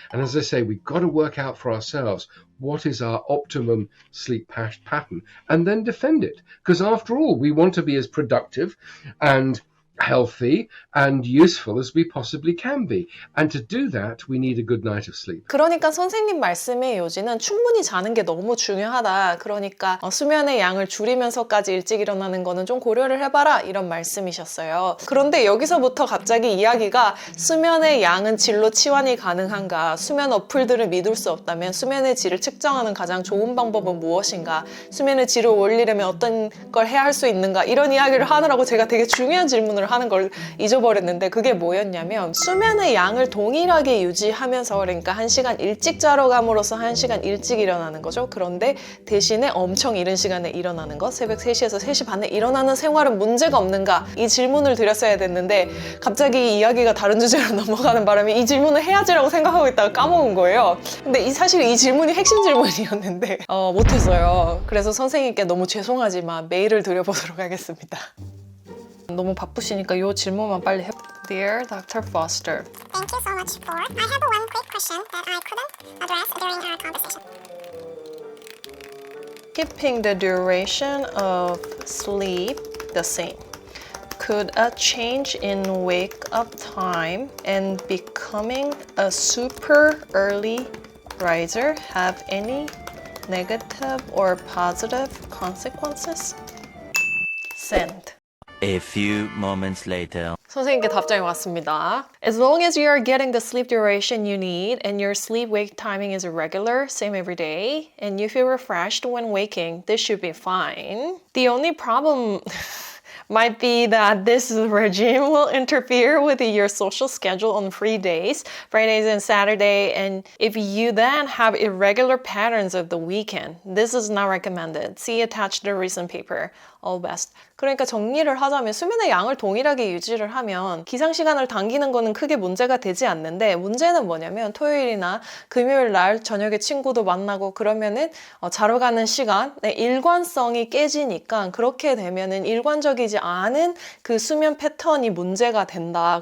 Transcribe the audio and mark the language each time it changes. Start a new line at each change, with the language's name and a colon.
English: And as I say, we've got to work out for ourselves what is our optimum sleep pattern and then defend it. Because after all, we want to be as productive and healthy and useful as we possibly can be. And to do that, we need a good night of sleep.
Korean: 그러니까 선생님 말씀의 요지는 충분히 자는 게 너무 중요하다. 그러니까 수면의 양을 줄이면서까지 일찍 일어나는 거는 좀 고려를 해봐라 이런 말씀이셨어요. 그런데 여기서부터 갑자기 이야기가 수면의 양은 질로 치환이 가능한가? 수면 어플들을 믿을 수 없다면 수면의 질을 측정하는 가장 좋은 방법은 무엇인가? 수면의 질을 올리려면 어떤 걸 해야 할 수 있는가? 이런 이야기를 하느라고 제가 되게 중요한 질문을 하는 걸 잊어버렸는데 그게 뭐였냐면 수면의 양을 동일하게 유지하면서 그러니까 1시간 일찍 자러 감으로써 1시간 일찍 일어나는 거죠. 그런데 대신에 엄청 이른 시간에 일어나는 것 새벽 3시에서 3시 반에 일어나는 생활은 문제가 없는가 이 질문을 드렸어야 됐는데 갑자기 이야기가 다른 주제로 넘어가는 바람에 이 질문을 해야지라고 생각하고 있다가 까먹은 거예요. 근데 사실 이 질문이 핵심 질문이었는데 못했어요. 그래서 선생님께 너무 죄송하지만 메일을 드려보도록 하겠습니다. 너무 바쁘시니까 이 질문만 빨리 해.
English: Dear Dr. Foster. Thank you so much for. I have one quick question that I couldn't address during our conversation. Keeping the duration of sleep the same. Could a change in wake-up time and becoming a super early riser have any negative or positive consequences? Send. A few moments later.
Korean: 선생님께 답장이 왔습니다.
English: As long as you are getting the sleep duration you need and your sleep-wake timing is regular, same every day, and you feel refreshed when waking, this should be fine. The only problem might be that this regime will interfere with your social schedule on free days, Fridays and Saturday, and if you then have irregular patterns of the weekend, this is not recommended. See attached the recent paper. All best.
Korean: 그러니까 정리를 하자면 수면의 양을 동일하게 유지를 하면 기상시간을 당기는 거는 크게 문제가 되지 않는데 문제는 뭐냐면 토요일이나 금요일 날 저녁에 친구도 만나고 그러면은 자러 가는 시간의 일관성이 깨지니까 그렇게 되면은 일관적이지 않은 그 수면 패턴이 문제가 된다.